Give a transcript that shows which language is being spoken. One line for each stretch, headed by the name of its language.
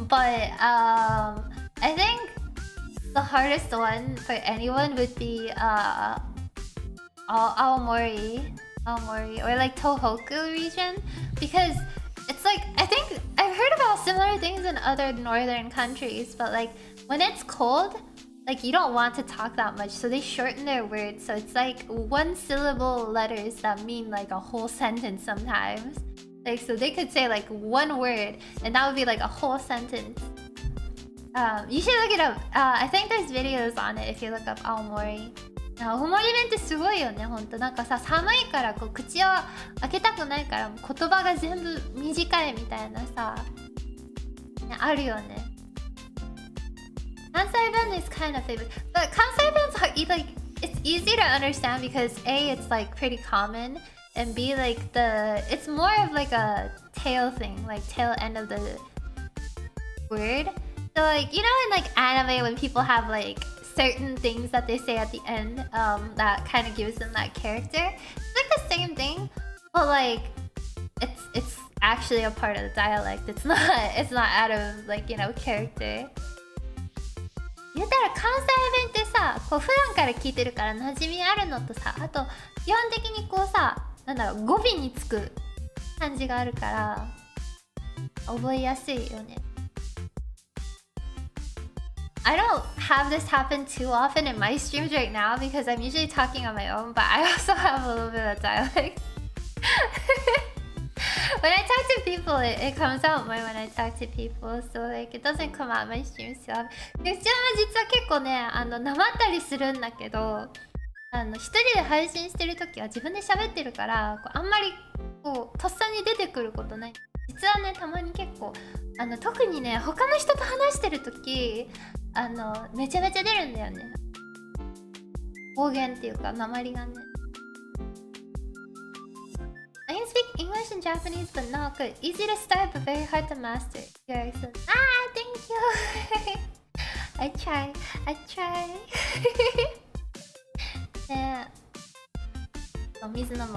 English: But I think the hardest one for anyone would be Aomori or like Tohoku region, because it's like, I think I've heard about similar things in other northern countries, but like when it's cold, like you don't want to talk that much, so they shorten their words, so it's like one syllable letters that mean like a whole sentence sometimes. Like, so they could say like one word and that would be like a whole sentence. You should look it up. I think there's videos on it if you look up Aomori.
Japanese: 青森弁ってすごいよね、ほんと。なんかさ、寒いからこう口を開けたくないから言葉が全部短いみたいなさ、ね、あるよね。
English: 関西弁 is kind of famous. But 関西弁 is like, it's easy to understand because A, it's like pretty common, and B, like it's more of like a tail thing, like tail end of the word. So like, you know in like anime when people have like certain things that they say at the end, that kind of gives them that character. It's like the same thing, but like it's actually a part of the dialect. It's not out of like, you know, character.
Japanese: 言ったら関西弁ってさ、こう普段から聞いてるから馴染みあるのとさ、あと基本的にこうさ、なんだろう、語尾につく感じがあるから覚えやすいよね。
English: I don't have this happen too often in my streams right now because I'm usually talking on my own, but I also have a little bit of dialect. When I talk to people, it comes out more when I talk to people, so like it doesn't come out in my streams too often.
Japanese: うちは実は結構ね、なまったりするんだけど、一人で配信してるときは自分で喋ってるから、こうあんまりこうとっさに出てくることない。実はね、たまに結構特にね、他の人と話してるときめちゃめちゃ出るんだよね。方言っていうか、訛りがね。
English: I can speak English and Japanese, but not good. Easy to start, but very hard to master. Your accent. Ah, thank you. I try.
Japanese: ねえ。お水飲もう。